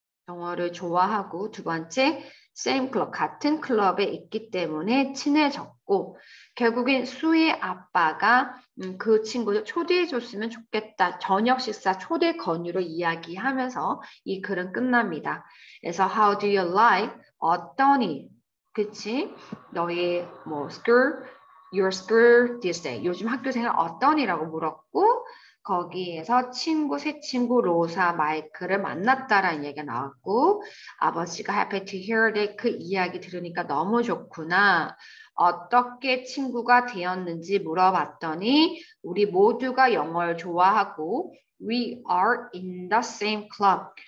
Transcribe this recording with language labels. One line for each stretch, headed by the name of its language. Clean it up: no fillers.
Korean: 영어를 좋아하고 두 번째, same club, 같은 클럽에 있기 때문에 친해졌고 결국엔 수의 아빠가 그 친구를 초대해줬으면 좋겠다. 저녁 식사 초대 건의로 이야기하면서 이 글은 끝납니다. 그래서
English: how do you like?
Korean: 어떠니? 그치? 너의 뭐
English: school Your school this day.
Korean: 요즘 학교 생활 어떠니라고 물었고 거기에서 새 친구 로사 마이크를 만났다라는 얘기가 나왔고 아버지가
English: happy to hear that
Korean: 그 이야기 들으니까 너무 좋구나. 어떻게 친구가 되었는지 물어봤더니 우리 모두가 영어를 좋아하고
English: we are in the same club.